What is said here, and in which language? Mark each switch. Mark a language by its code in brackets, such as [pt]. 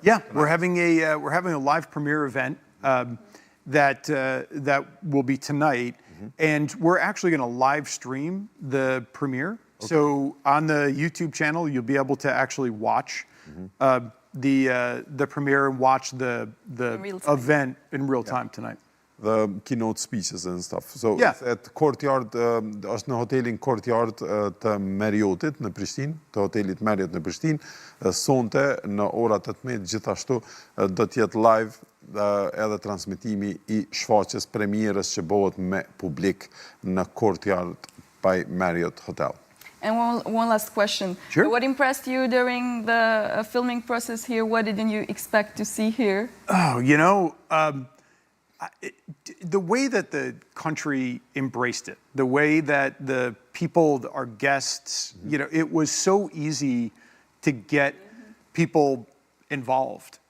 [en] Yeah, we're having a live premiere event that will be tonight, and we're actually going to live stream the premiere. Okay. So on the YouTube channel, you'll be able to actually watch the premiere and watch the event in real time tonight. The keynote speeches and stuff. So yeah. It's at Courtyard, [sq] është në hotelin Courtyard të Marriotit në Prishtinë, të hotelit Marriott në Prishtinë. Sonte në orat 18 gjithashtu do të jetë live edhe transmetimi i shfaqjes premierës që bëhet me publik në Courtyard by Marriott Hotel. [en] And one last question. Sure. What impressed you during the filming process here? What didn't you expect to see here? Oh, the way that the country embraced it, the way that the people, our guests, it was so easy to get people involved.